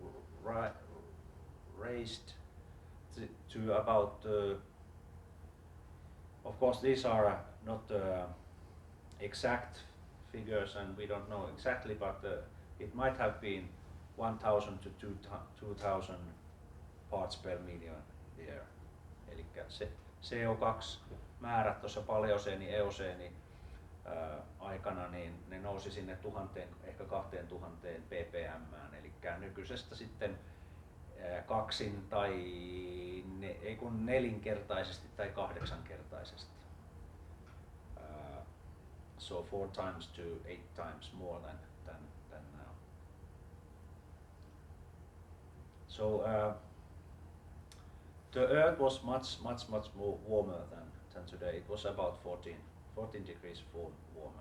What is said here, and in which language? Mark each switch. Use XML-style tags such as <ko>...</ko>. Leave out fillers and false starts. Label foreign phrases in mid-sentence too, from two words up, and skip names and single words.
<en>raised to about of course these are not exact figures and we don't know exactly, but it might have been 1,000 to 2,000 parts per million there.</en> <fi>Eli se CO2-määrät tuossa paleoseeni, eoseeni aikana, niin ne nousi sinne 1000, ehkä 2000 ppm, eli nykyisestä sitten kaksin tai ei kun nelinkertaisesti tai kahdeksankertaisesti.</fi> <en>So 4 times to 8 times more than now. So the Earth was much more warmer than today. It was about 14 14 degrees warmer.</en>